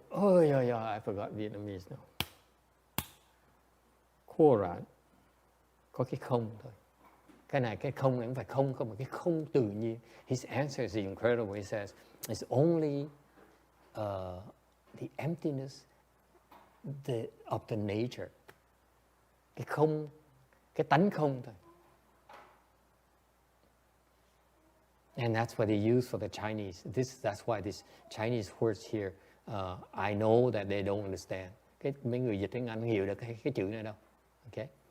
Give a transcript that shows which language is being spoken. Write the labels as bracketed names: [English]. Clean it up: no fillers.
[English] Oh yeah, I forgot Vietnamese now. [Vietnamese] Quran có cái không thôi. Cái không này không phải không mà cái không tự nhiên. [English] His answer is incredible. He says it's only the emptiness of the nature. [Vietnamese] Cái không, cái tánh không thôi. [English] And that's what they use for the Chinese. That's why this Chinese words here, I know that they don't understand. [Vietnamese] Mấy người dịch tiếng Anh không hiểu được cái chữ này đâu. Okay?